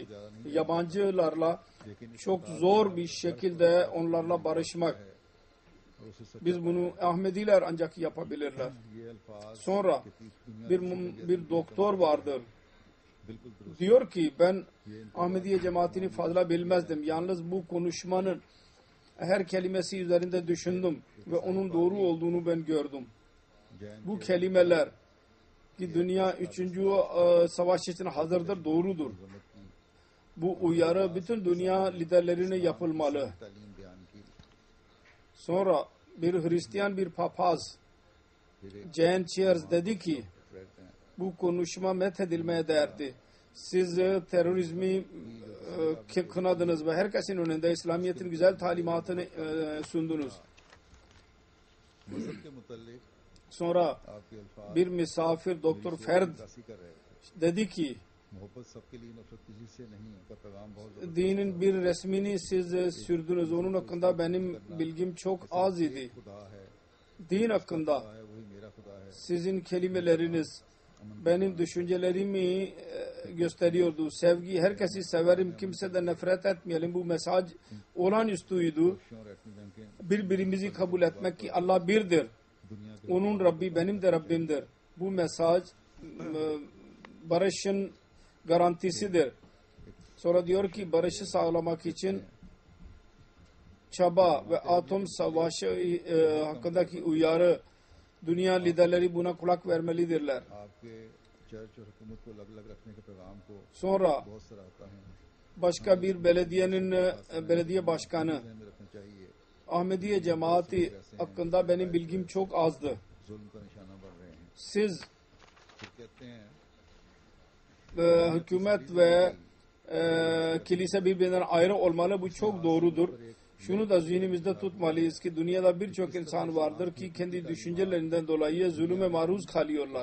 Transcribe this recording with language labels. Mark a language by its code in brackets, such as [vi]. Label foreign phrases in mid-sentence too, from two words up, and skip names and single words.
[tr] Yabancılarla çok zor bir şekilde onlarla barışmak. [ur] اور اس سے [tr] Biz bunu Ahmediler ancak yapabilirler. [ur] یہ الفاظ [tr] Sonra bir doktor vardır. [ur] بالکل درست [tr] Diyor ki ben Ahmediye cemaatini fazla bilmezdim. Yalnız bu konuşmanın her kelimesi üzerinde düşündüm ve onun doğru olduğunu ben gördüm. [ur] जैन [tr] Bu kelimeler ki dünya 3. savaş için hazırdır, doğrudur. Bu uyarı bütün dünya liderlerine yapılmalı. [ur] تعلیم بیان کی, [tr] Sonra bir Hristiyan bir papaz Jan Cheers dedi ki [ur] رہتے ہیں [tr] bu konuşma methedilmeye değerdi. Siz terörizmi kınadınız ve herkesin önünde İslamiyet'in güzel talimatını sundunuz. [ur] مذہب کے متعلق [tr] Sonra [ur] آپ کے الفاظ [tr] bir misafir Doktor Ferd [ur] نقاشی کر رہے تھے. [tr] dedi ki [ur] محبت سب کے لیے نفرت کسی سے نہیں ہے، کا پیغام بہت زبردست [tr] dinin bir resmini siz sürdünüz. Onun hakkında benim bilgim çok az idi. [ur] خدا ہے, [tr] Din hakkında [ur] خدا ہے وہی میرا خدا ہے. [tr] sizin kelimeleriniz benim düşüncelerimi gösteriyordu. Sevgi, herkesi severim, kimseden nefret etmeyelim. Bu mesaj olağanüstüydü. [ur] خوشیوں اور ایٹمی بم کے [tr] Birbirimizi kabul etmek ki Allah birdir. [ur] دنیا کے [tr] Onun Rabbi benim de Rabbimdir. Bu mesaj barışın garantisidir. Sonra diyor ki barışı sağlamak için çaba ve atom savaşı hakkındaki uyarı dünya liderleri buna kulak vermelidirler. [ur] آپ کے چرچ اور حکومت کو الگ الگ رکھنے کے پیغام کو [tr] Sonra [ur] بہت سراہتا ہوں. [tr] başka bir belediye başkanı [ur] دھیان میں رکھنا چاہیے, [tr] Ahmediye cemaati hakkında benim bilgim çok azdı. [ur] ظلم کا نشانہ بن رہے ہیں. [tr] Siz [ur] پھر کہتے ہیں [tr] hükümet ve kilise birbirinden ayrı olmalı. Bu çok doğrudur. Şunu da zihnimizde tutmalıyız ki dünyada birçok insan vardır ki kendi düşüncelerinden dolayı zulüme maruz kalıyorlar.